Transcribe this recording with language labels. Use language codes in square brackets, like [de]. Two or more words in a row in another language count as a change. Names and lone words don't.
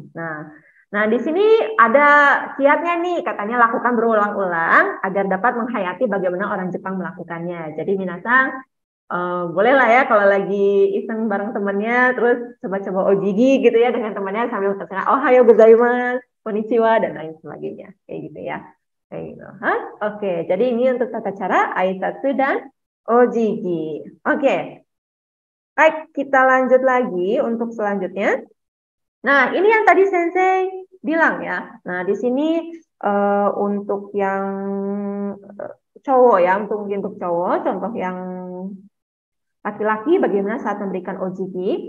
[id] Nah di sini ada kiatnya nih, katanya lakukan berulang-ulang agar dapat menghayati bagaimana orang Jepang melakukannya. Jadi minasang boleh lah ya kalau lagi iseng bareng temannya, terus coba-coba ojigi gitu ya dengan temannya sambil tersenyum. [ja] おはようございます、こんにちは [id] dan lain sebagainya, kayak gitu ya. Kayak gitu. Oke, jadi ini untuk tata cara aitsatsu dan ojigi. Oke. Baik, kita lanjut lagi untuk selanjutnya. Nah, ini yang tadi Sensei bilang ya. Nah, di sini untuk yang cowok ya, untuk cowok, contoh yang laki-laki bagaimana saat memberikan ojigi.